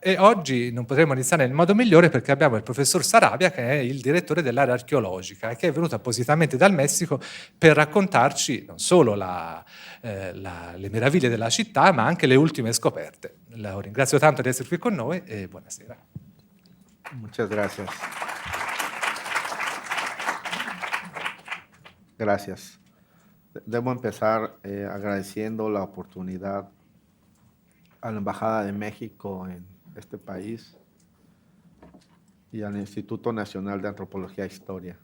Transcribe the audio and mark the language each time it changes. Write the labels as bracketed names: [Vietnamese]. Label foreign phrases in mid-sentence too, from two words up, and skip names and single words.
[Italian] E oggi non potremo iniziare nel modo migliore perché abbiamo il professor Sarabia, che è il direttore dell'area archeologica, che è venuto appositamente dal Messico per raccontarci non solo le meraviglie della città, ma anche le ultime scoperte. Lo ringrazio tanto di essere qui con noi e buonasera. [Spanish] Muchas gracias. Gracias. Debo empezar agradeciendo la oportunidad a la Embajada de México en este país y al Instituto Nacional de Antropología e Historia.